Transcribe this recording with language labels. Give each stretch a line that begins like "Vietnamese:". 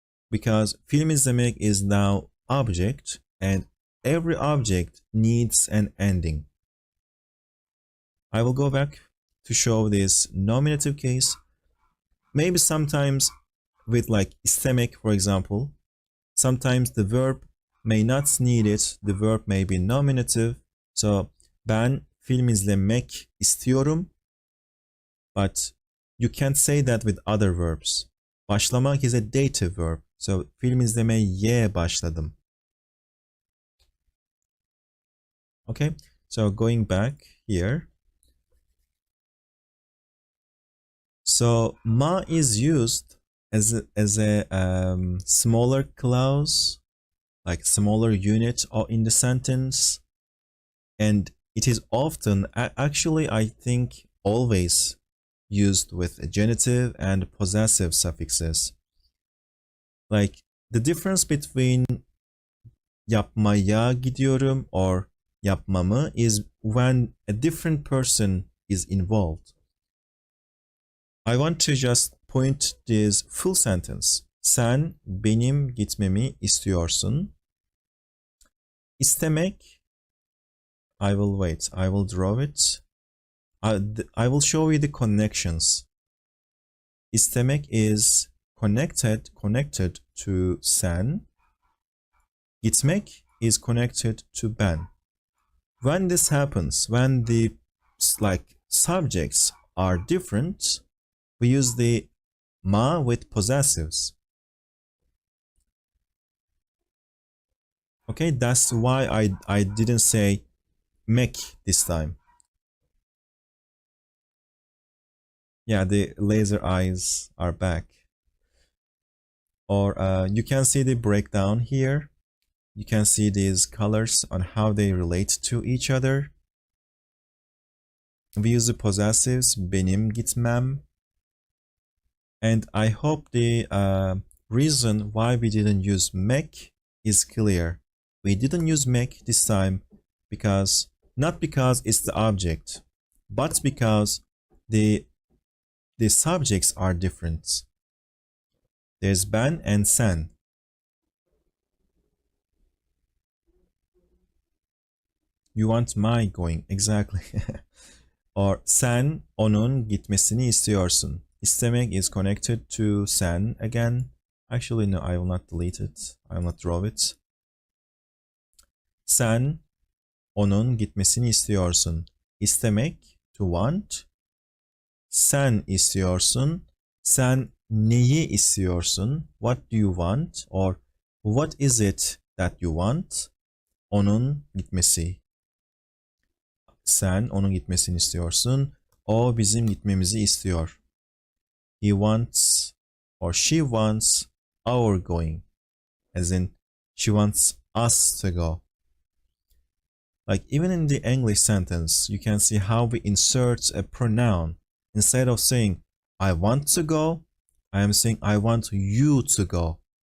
English: Because
Turkish: film izlemek
English: is now object, and every object needs an ending. I will go back to show this nominative case. Maybe sometimes with like istemek, for example, sometimes the verb may not need it. The verb may be nominative.
Turkish: So ben film izlemek istiyorum.
English: But you can't say that with other verbs. Başlamak is a dative verb.
Turkish: So film izlemeye başladım.
English: Okay, so going back here. So ma is used as a smaller clause, like smaller unit in the sentence, and it is often, actually I think always, used with genitive and possessive suffixes. Like the difference between
Turkish: yapmaya gidiyorum
English: or yapmamı is when a different person is involved. I want to just point this full sentence.
Turkish: Sen benim gitmemi istiyorsun.
English: İstemek, I will draw it. I will show you the connections. İstemek is connected to sen. Gitmek is connected to ben. When this happens, when the subjects are different, we use the ma with possessives. Okay, that's why I didn't say mek this time. Yeah, the laser eyes are back. Or you can see the breakdown here. You can see these colors on how they relate to each other. We use the possessives,
Turkish: benim gitmem.
English: And I hope the reason why we didn't use mek is clear. We didn't use mek this time because, not because it's the object, but because the subjects are different. There's ben and sen. You want my going, exactly.
Turkish: Or sen onun gitmesini istiyorsun.
English: İstemek is connected to sen again. Actually, no, I will not delete it. I will not draw it.
Turkish: Sen onun gitmesini istiyorsun. İstemek,
English: to want.
Turkish: Sen istiyorsun. Sen neyi istiyorsun?
English: What do you want? Or what is it that you want?
Turkish: Onun gitmesi. Sen onun gitmesini istiyorsun. O bizim gitmemizi istiyor.
English: He wants or she wants our going. As in, she wants us to go. Like even in the English sentence, you can see how we insert a pronoun. Instead of saying, I want to go, I am saying, I want you to go.